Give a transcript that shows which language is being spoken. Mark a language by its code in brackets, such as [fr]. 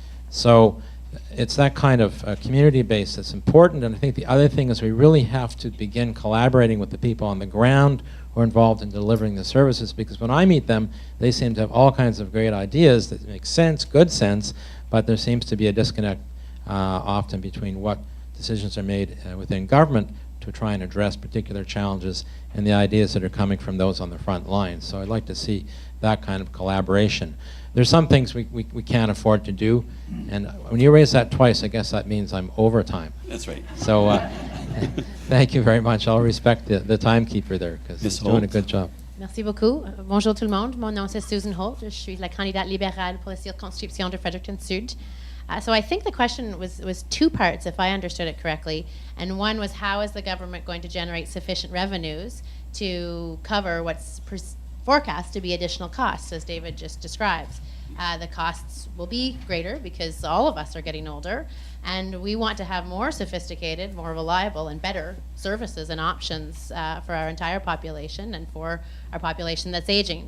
[en] So it's that kind of community base that's important, and I think the other thing is we really have to begin collaborating with the people on the ground who are involved in delivering the services, because when I meet them, they seem to have all kinds of great ideas that make sense, good sense, but there seems to be a disconnect often between what decisions are made within government to try and address particular challenges and the ideas that are coming from those on the front lines. So I'd like to see that kind of collaboration. there's some things we can't afford to do. And when you raise that twice, I guess that means I'm over time. That's right. So thank you very much. I'll respect the timekeeper there because he's doing a good job. [fr] Merci beaucoup. Bonjour tout le monde. Mon nom c'est Susan Holt. Je suis la candidate libérale pour la circonscription de Fredericton Sud. [en] So I think the question was two parts, if I understood it correctly. And one was, how is the government going to generate sufficient revenues to cover what's forecast to be additional costs, as David just describes? The costs will be greater because all of us are getting older, and we want to have more sophisticated, more reliable, and better services and options for our entire population and for our population that's aging.